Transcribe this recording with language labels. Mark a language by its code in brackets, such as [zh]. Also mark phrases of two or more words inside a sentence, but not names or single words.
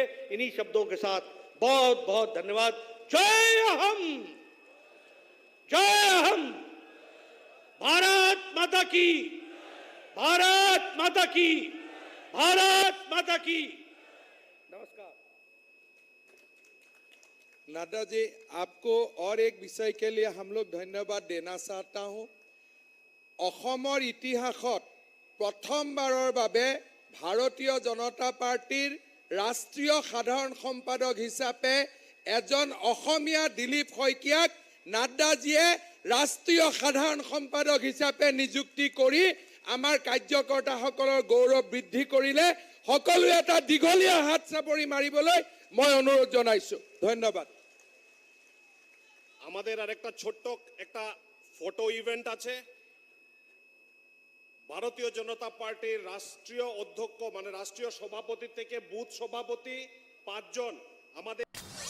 [hi] इन्हीं शब्दों के साथ बहुत बहुत धन्यवाद। जय हम, जय हम, भारत माता की, भारत माता की, भारत माता की। नमस्कार। नड्डा जी, आपको और एक विषय के लिए हम लोग धन्यवाद देना चाहता हूं। [as] অসমৰ ইতিহাসত প্ৰথমবাৰৰ বাবে ভাৰতীয় জনতা পাৰ্টিৰ ৰাষ্ট্ৰীয় সাধাৰণ সম্পাদক হিচাপে এজন অসমীয়া দিলীপ শইকীয়াক নাড্ডাজীয়ে ৰাষ্ট্ৰীয় সাধাৰণ সম্পাদক হিচাপে নিযুক্তি কৰি আমাৰ কাৰ্যকৰ্তাসকলৰ গৌৰৱ বৃদ্ধি কৰিলে। সকলোৱে এটা দীঘলীয়া হাত চাপৰি মাৰিবলৈ মই অনুৰোধ জনাইছো। ধন্যবাদ। [bn] আমাদের আরেকটা ছোট্ট একটা [en] photo event [bn] আছে। ভারতীয় জনতা পার্টির রাষ্ট্রীয় অধ্যক্ষ মানে রাষ্ট্রীয় সভাপতি থেকে বুথ সভাপতি 5 জন আমাদের